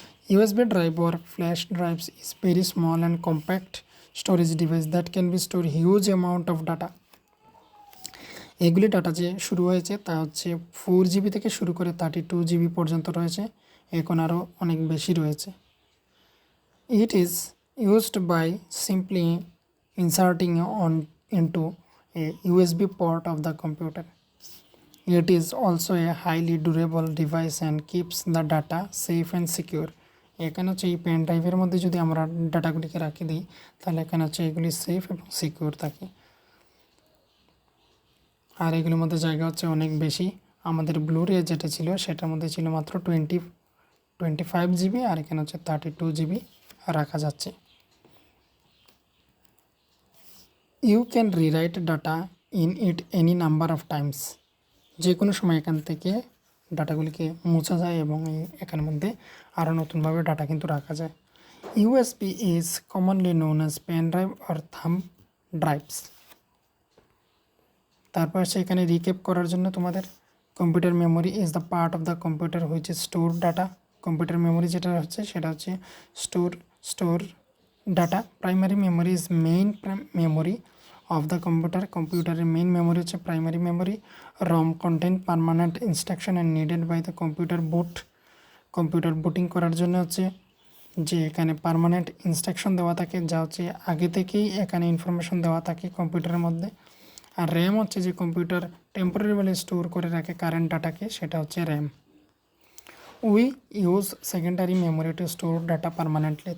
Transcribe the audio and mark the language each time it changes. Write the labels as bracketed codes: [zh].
[en] USB drive or flash drives is very small and compact storage device that can be store huge amount of data. [bn] এগুলি data যে শুরু হয়েছে তা হচ্ছে 4 GB থেকে শুরু করে 32 জিবি পর্যন্ত রয়েছে, এখন আরও অনেক বেশি রয়েছে। [en] It is used by simply inserting on into a USB port of the computer. It is also a highly durable device and keeps the data safe and secure. [bn] এখানে হচ্ছে এই পেন ড্রাইভের মধ্যে যদি আমরা ডাটাগুলিকে রাখি দিই তাহলে এখানে হচ্ছে এগুলি সেফ এবং সিকিউর থাকে, আর এগুলির মধ্যে জায়গা হচ্ছে অনেক বেশি। আমাদের ব্লুরে যেটা ছিল সেটার মধ্যে ছিল মাত্র 25 জিবি আর এখানে হচ্ছে 32 জিবি রাখা যাচ্ছে। [en] You can rewrite data in it any number of times. [bn] যে কোনো সময় এখান থেকে ডাটাগুলিকে মোছা যায় এবং এখানের মধ্যে আরও নতুনভাবে ডাটা কিন্তু রাখা যায়। [en] USB is commonly known as pen drive আর thumb drives. [bn] তারপর এখানে রিক্যাপ করার জন্য তোমাদের [en] Computer memory is the part of the computer which is store data. [bn] Computer memory যেটা হচ্ছে সেটা হচ্ছে store data. [en] Primary memory is main memory of the computer main memory হচ্ছে primary memory. ROM contain permanent instruction and needed by the computer boot [bn] computer booting করার জন্য হচ্ছে যে এখানে পার্মানেন্ট ইনস্ট্রাকশন দেওয়া থাকে, যা হচ্ছে আগে থেকেই এখানে ইনফরমেশন দেওয়া থাকে কম্পিউটারের মধ্যে। আর র্যাম হচ্ছে যে কম্পিউটার টেম্পোরারিভাবে স্টোর করে রাখে কারেন্ট ডাটাকে, সেটা হচ্ছে RAM. [en] We use secondary memory to store data permanently.